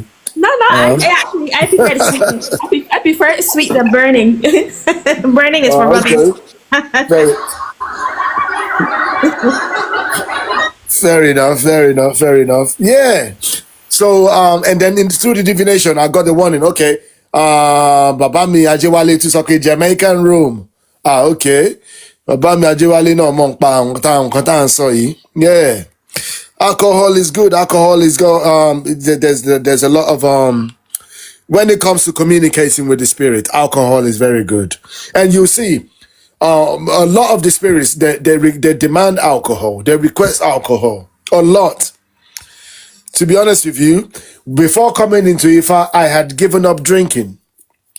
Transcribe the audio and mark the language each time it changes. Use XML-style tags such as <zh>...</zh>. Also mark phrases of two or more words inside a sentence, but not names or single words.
<en>No, I prefer the sweet. I prefer it sweet than burning. Burning is for rum. Okay. Fair enough. Yeah. So and then through the divination, I got the warning. Okay.</en> <yo>Baba mi</yo> <en>Ajewale to okay, Jamaican room.</en> <yo>Okay. Baba mi Ajewale no mo pa nǹkan tá ń sọ yìí.</yo> <en>Yeah. Alcohol is good. There's a lot of when it comes to communicating with the spirit, alcohol is very good. And you see, a lot of the spirits, they demand alcohol. They request alcohol a lot. To be honest with you, before coming into Ifa, I had given up drinking.</en>